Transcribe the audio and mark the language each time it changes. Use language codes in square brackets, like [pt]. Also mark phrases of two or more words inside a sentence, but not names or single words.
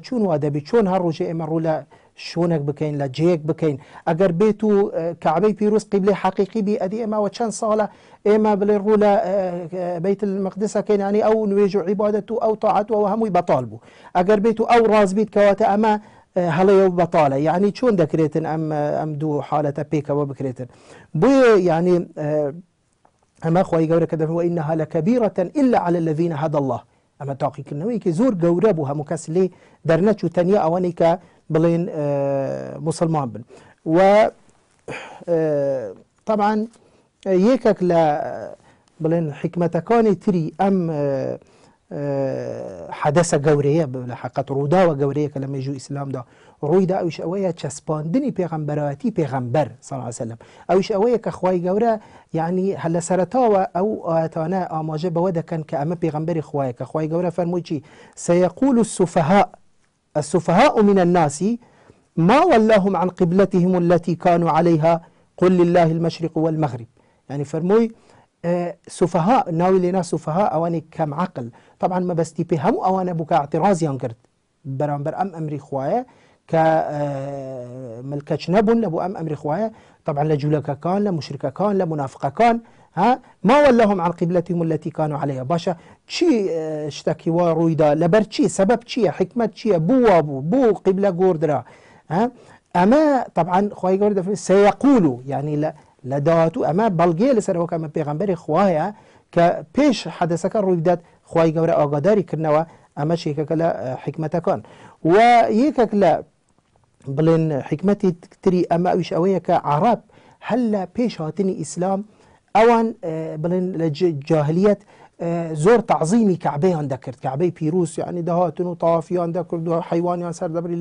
[ckb] چون وا دەبی چۆن هەر ڕۆژێ ئێمە ڕوو لە شوونێک بکەین لە جەیەک بکەین ئەگەر بێت و کەعبەی پیرۆز قیبلەی حەقیقی بی ئەدی ئێمەوە چەند ساڵە ئێمە بڵێ ڕوو لە بەیت المەقدسەکەین ینی ئەو نوێژ و عیبادەت و ئەو تاعەت و هەمووی بەتاڵ بوو ئەگەر بێت و ئەو ڕاست بیت کەواتە ئەمە هەڵەیە و بەتاڵە یعنی چۆن دەکرێتن ئەم دوو حالەتە پێکەوە بکرێتن بۆیە یعنی ئەمە خوای گەورە کە دەفەرمێ [ar] وإنها لكبيرة إلا على الذين هدى الله [ckb] ئەمە تاقیکردنەوەیەکی زۆر گەورە بوو هەموو کەس لێ دەرنەچوو تەنیا ئەوانەی کە بڵێن مسلمان بن و طبعا یەکێک لە بڵێن حکمەتەکانی تری ئەم حەدەسە گەورەیە لە حەقەت ڕووداوە گەورەیە کە لە مێژووی ئیسلامدا ڕوویدا ئەوش ئەوەیە چەسپاندنی پێغەمبەرەتی پێغەمبەر [ar] صلی الله علیه وسلم [ckb] ئەوش ئەوەیە کە خوای گەورە یعنی هەر لە سەرەتاوە ئەو ئاەتانە ئاماژە بەوە دەکەن کە ئەمە پێغەمبەری خوایە کە خوای گەورە فەرمووی چی [ar] سيقول السفهاء من الناس ما ولاهم عن قبلتهم التي كانوا عليها قل لله المشرق والمغرب [ckb] يعني فەرمووی سوفها ناوی لێنا سوفها ئەوانێک کەم عەقل طبعا مەبەستی پێ هەموو ئەوانە بوو کە اعتراضیان کرد بەرامبەر ئەم ئەمری خوایە کە ملکەچ نەبوون لە بۆ ئەم ئەمری خوایە طبعا لە جوولەکەکان لە مشرکەکان لە منافقەکان [ar] ما ولاهم عن قبلتهم التي كانوا عليها [ckb] باشە چی شتێکی وا ڕوویدا لەبەر چی سەبەب چییە حکمت چییە بوو وا بوو بۆ قیبلە گۆڕدرا ئەمە طبعا خوای گەورە دەفەرمێ [ar] سيقول يعني [ckb] لە داهاتوو ئەمە بەڵگەیە لەسەرەوە کە ئەمە پێغەمبەری خوایە کە پێش حەدەسەکە ڕووی بدات خوای گەورە ئاگاداری کردنەوە ئەمە شێکەکە لە حکمەتەکان و یەکێک لە بڵێن حکمەتی تری ئەمە ئەویش ئەوەیە کە عەرەب هەل لە پێش هاتنی ئیسلام ئەوان بڵێن لە جاهلیەت زۆر تعظیمی کعبەیان دەکرد کعبەی پیرۆز یعنی دەهاتن و تەوافیان دەکرد و حیوانیان سەردەبری